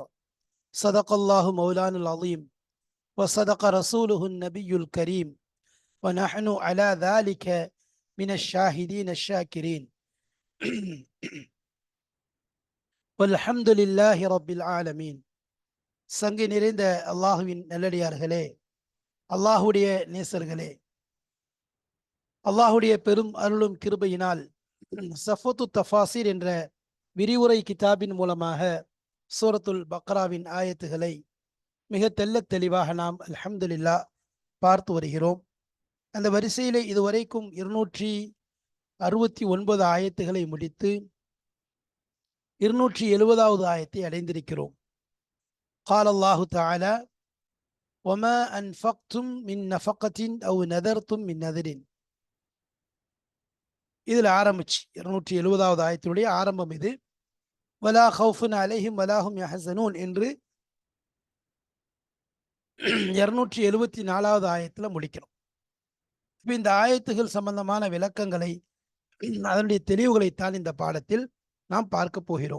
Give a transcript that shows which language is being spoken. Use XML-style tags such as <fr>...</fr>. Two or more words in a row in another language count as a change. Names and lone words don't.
<ar>صدق الله مولانا العظيم وصدق رسوله النبي الكريم ونحن على ذلك من الشاهدين الشاكرين. والحمد لله رب العالمين.</ar> <ta>சங்கை நிறைந்த அல்லாஹுவின் நல்லடியார்களே, அல்லாஹுடைய நேசர்களே, அல்லாஹுடைய பெரும் அருளும் கிருபையினால் சஃபத்து தஃபாசிர் என்ற விரிவுரை கிதாபின் மூலமாக சூரத்துல் பக்ராவின் ஆயத்துகளை மிக தெள்ளத் தெளிவாக நாம் அல்ஹம்துலில்லாஹ் பார்த்து வருகிறோம். அந்த வரிசையிலே இதுவரைக்கும் 269 ஆயத்துகளை முடித்து 270வது ஆயத்தை அடைந்திருக்கிறோம்.</ta> <ar>قال الله تعالى وما أنفقتم من نفقة أو نذرتم من نذر.</ar> <ta>இதில் ஆரம்பிச்சு 270வது ஆயத்தினுடைய ஆரம்பம் இது.</ta> <ar>ولا خوف عليهم ولا هم يحزنون</ar> <ta>என்று 274வது ஆயத்தில் முடிக்கிறோம். இப்போ இந்த ஆயத்துகள் சம்பந்தமான விளக்கங்களை, அதனுடைய தெளிவுகளைத்தான் இந்த பாடத்தில் நாம் பார்க்க போகிறோம்.</ta>